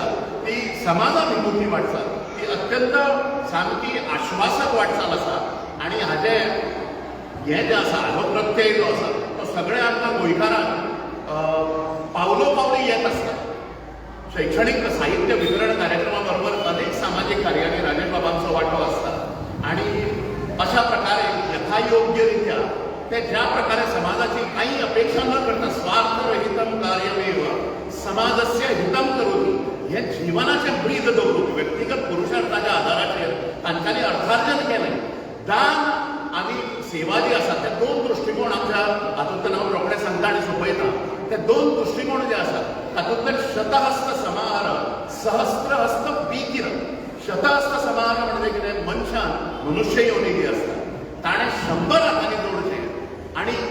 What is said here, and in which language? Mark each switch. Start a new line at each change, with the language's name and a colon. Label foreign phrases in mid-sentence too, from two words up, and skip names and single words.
Konkani: ती समाजाभिमुखी वाटचाल ती अत्यंत सामकी आश्वासक वाटचाल आसा आनी हाजें हें जें आसा हाजो प्रत्यय जो आसा तो सगळ्या आमकां गोंयकारांक पावलो पावली येत आसता शैक्षणीक साहित्य वितरण कार्यक्रमा बरोबर अनेक सामाजीक कार्यांनी राजेश बाबांचो वांटो आसता आनी अशा प्रकारे यथायोग्यरित्या
Marathi: ते ज्या प्रकारे समाजाची काही अपेक्षा न करता
Sanskrit: स्वार्थरहितं कार्यमेव समाजस्य हितं करोति
Konkani: हे जीवनाचें ब्रीद दवरून व्यक्तिगत पुरुषार्थाच्या आधाराचेर तांच्यांनी अर्थार्जन केलें दान आनी सेवा जी आसा ते 2 दृश्टिकोण आमच्या हातूंतल्यान हांव रोखडें सांगता आनी सोंपयता ते 2 दृश्टिकोण जे आसात तातूंतले
Sanskrit: शतहस्त समाहार सहस्त्रहस्त विकिर शतहस्त समाहार
Konkani: म्हणजे कितें मनशान मनुष्य योनी जी आसता ताणें 100 हातांनी जोडचें आनी